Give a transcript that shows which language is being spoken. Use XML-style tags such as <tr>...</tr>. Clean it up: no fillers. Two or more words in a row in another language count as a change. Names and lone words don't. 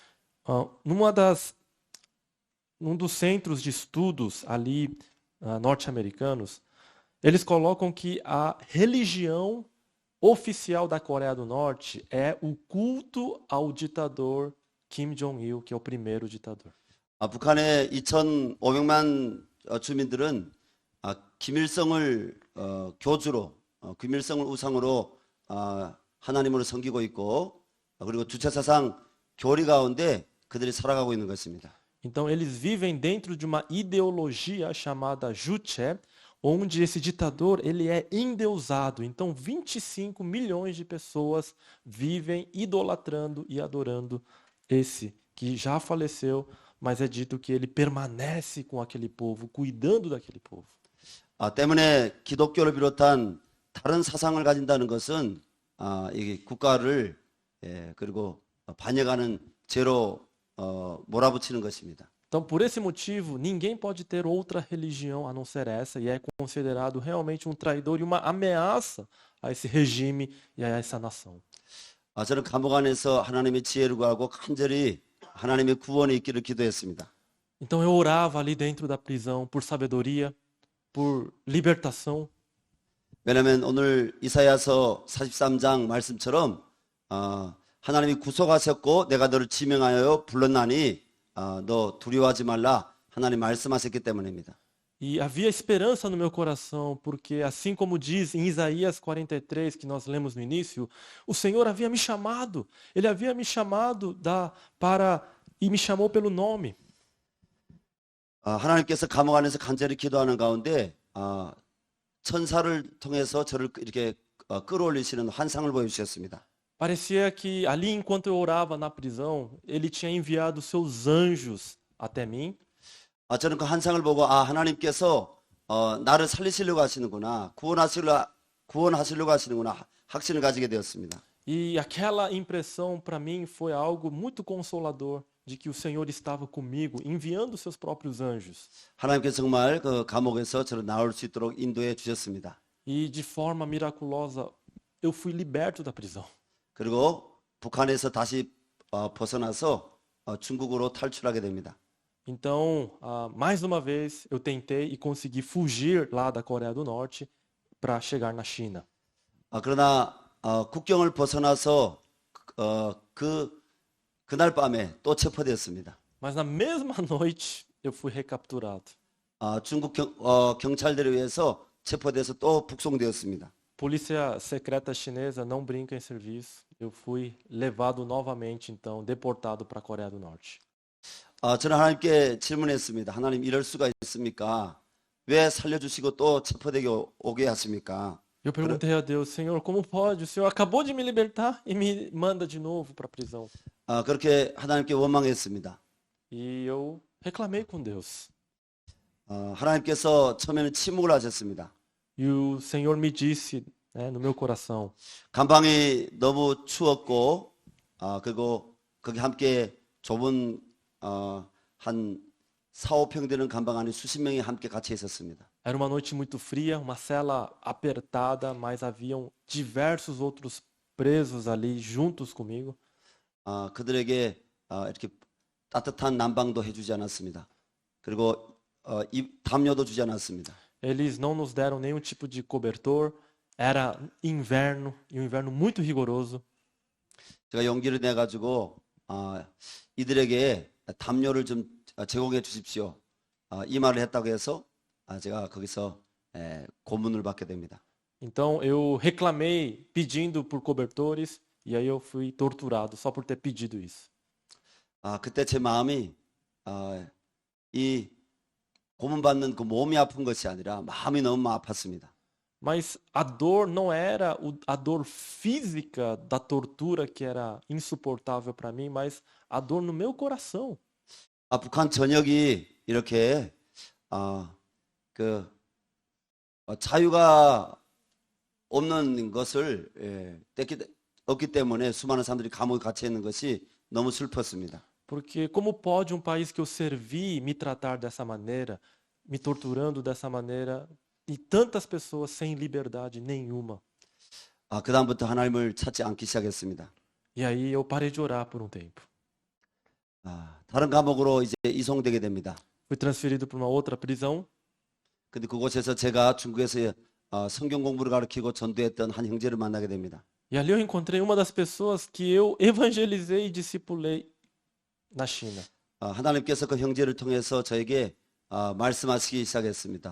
<pt>Num dos centros de estudos ali norte-americanos, eles colocam que a religião oficial da Coreia do Norte é o culto ao ditador Kim Jong-il, que é o primeiro ditador.</pt> <ko>북한의 2,500만 주민들은 김일성을 교주로, 김일성을 우상으로 하나님으로 섬기고 있고, 그리고 주체사상 교리 가운데 그들이 살아가고 있는 것입니다.</ko> <pt>Então eles vivem dentro de uma ideologia chamada Juche, onde esse ditador ele é endeusado. Então 25 milhões de pessoas vivem idolatrando e adorando esse que já faleceu, mas é dito que ele permanece com aquele povo, cuidando daquele povo.</pt> <ko>때문에 기독교를 비롯한 다른 사상을 가진다는 것은 이 국가를 그리고 반역하는 죄로 몰아붙이는 것입니다.</ko> <pt>Então, por esse motivo, ninguém pode ter outra religião a não ser essa, e é considerado realmente um traidor e uma ameaça a esse regime e a essa nação.</pt> <ko>저는 감옥 안에서 하나님의 지혜를 구하고 간절히 하나님의 구원이 있기를 기도했습니다.</ko> <pt>Então eu orava ali dentro da prisão por sabedoria, por libertação.</pt> <ko>왜냐하면 오늘 이사야서 43장 말씀처럼 하나님이 구속하셨고 내가 너를 지명하여 불렀나니 너 두려워하지 말라 하나님 말씀하셨기 때문입니다.</ko> <pt>E havia esperança no meu coração, porque assim como diz em Isaías 43, que nós lemos no início, o Senhor havia me chamado, Ele havia me chamado e me chamou pelo nome.</pt> <ko>하나님께서 감옥 안에서 간절히 기도하는 가운데 천사를 통해서 저를 이렇게 끌어올리시는 환상을 보여주셨습니다.</ko> <pt>Parecia que ali enquanto eu orava na prisão, Ele tinha enviado seus anjos até mim.</pt> <ko>저는 그 환상을 보고 하나님께서 나를 살리시려고 하시는구나, 구원하시려고 하시는구나 확신을 가지게 되었습니다.</ko> <pt>E aquela impressão para mim foi algo muito consolador de que o Senhor estava comigo, enviando seus próprios anjos.</pt> <ko>하나님께서 정말 그 감옥에서 저를 나올 수 있도록 인도해 주셨습니다.</ko> <pt>E de forma miraculosa eu fui liberto da prisão.</pt> <ko>그리고 북한에서 다시 벗어나서 중국으로 탈출하게 됩니다.</ko> <pt>Então, mais uma vez, eu tentei e consegui fugir lá da Coreia do Norte para chegar na China.</pt> <ko>그러나 국경을 벗어나서 그날 밤에 또 체포되었습니다.</ko> <pt>Mas na mesma noite eu fui recapturado.</pt> <ko>중국 경찰들에 의해서 체포돼서 또 북송되었습니다.</ko> <pt>Polícia secreta chinesa não brinca em serviço. Eu fui levado novamente, então, deportado para a Coreia do Norte.</pt> <ko>저는 하나님께 질문했습니다. 하나님 이럴 수가 있습니까? 왜 살려주시고 또 체포되게 오게 하십니까?</ko> <pt>Eu perguntei a Deus, Senhor, como pode? O Senhor acabou de me libertar e me manda de novo para a prisão.</pt> <ko>그렇게 하나님께 원망했습니다.</ko> <pt>E eu reclamei com Deus.</pt> <ko>하나님께서 처음에는 침묵을 하셨습니다.</ko> <pt>E o Senhor me disse, né, no meu coração,</pt> <ko>감방이 너무 추웠고 그리고 거기 함께 좁은 한 4, 5평 되는 감방 안에 수십 명이 함께 같이 있었습니다.</ko> <pt>era uma noite muito fria, uma cela apertada, mas haviam diversos outros presos ali juntos comigo.</pt> <ko>그들에게 이렇게 따뜻한 난방도 해주지 않았습니다. 그리고 담요도 주지 않았습니다.</ko> <pt>Eles não nos deram nenhum tipo de cobertor. Era inverno, e um inverno muito rigoroso.</pt> <ko>제가 용기를 내 가지고 이들에게 담요를 좀 제공해 주십시오. 이 말을 했다고 해서 제가 거기서 고문을 받게 됩니다.</ko> <pt>Então eu reclamei pedindo por cobertores e aí eu fui torturado só por ter pedido isso.</pt> <ko>그때 제 마음이 이 고문받는 그 몸이 아픈 것이 아니라 마음이 너무 아팠습니다.</ko> <pt>Mas a dor não era a dor física da tortura que era insuportável para mim, mas a dor no meu coração.</pt> <ko>북한 전역이 이렇게 자유가 없는 것을 없기 때문에 수많은 사람들이 감옥에 갇혀 있는 것이 너무 슬펐습니다.</ko> <pt>Porque como pode um país que eu servi me tratar dessa maneira, me torturando dessa maneira, e tantas pessoas sem liberdade nenhuma?</pt> <ko>그다음부터 하나님을 찾지 않기 시작했습니다.</ko> <pt>E aí eu parei de orar por um tempo.</pt> <ko>다른 감옥으로 이제 이송되게 됩니다.</ko> <pt>Fui transferido para uma outra prisão.</pt> <ko>근데 그곳에서 제가 중국에서 성경 공부를 가르치고 전도했던 한 형제를 만나게 됩니다.</ko> <pt>E ali eu encontrei uma das pessoas que eu evangelizei e discipulei na China.</pt> <ko>하나님께서 그 형제를 통해서 저에게 말씀하시기 시작했습니다.</ko>